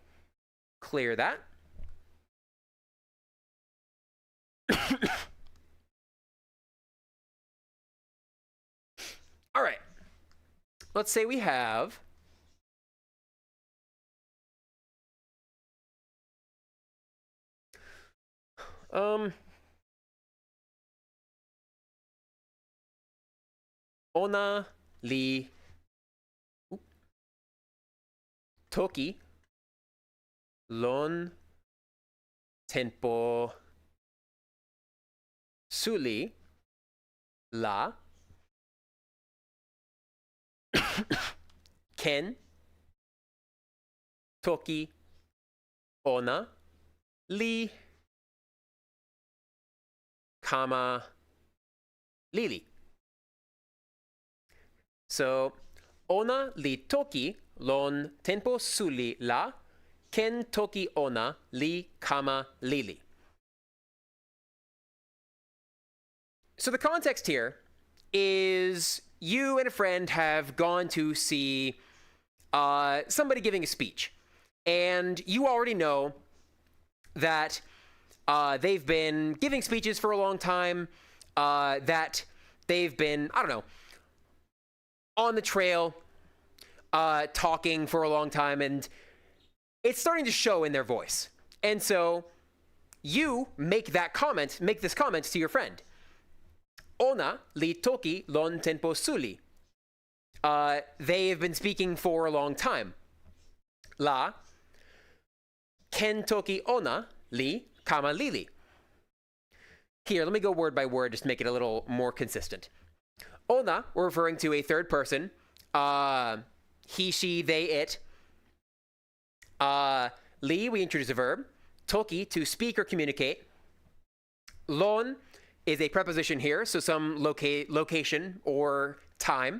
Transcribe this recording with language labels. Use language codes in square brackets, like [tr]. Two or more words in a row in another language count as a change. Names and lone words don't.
[en] Clear that. All right, let's say we have [tok] Pona li Toki lon tenpo suli la ken Toki ona li kama lili. So, ona li toki lon tenpo suli la ken toki ona li kama lili. [en] So the context here is you and a friend have gone to see somebody giving a speech, and you already know that they've been giving speeches for a long time, that they've been, I don't know, on the trail, talking for a long time, and it's starting to show in their voice. And so you make this comment to your friend. [tok] Ona li toki lon tenpo suli. [en] They have been speaking for a long time. [tok] La ken toki ona li kama lili. [en] Here, let me go word by word, just to make it a little more consistent. Ona, we're referring to a third person. He, she, they, it. Li, we introduce a verb. Toki, to speak or communicate. Lon is a preposition here, so some location or time.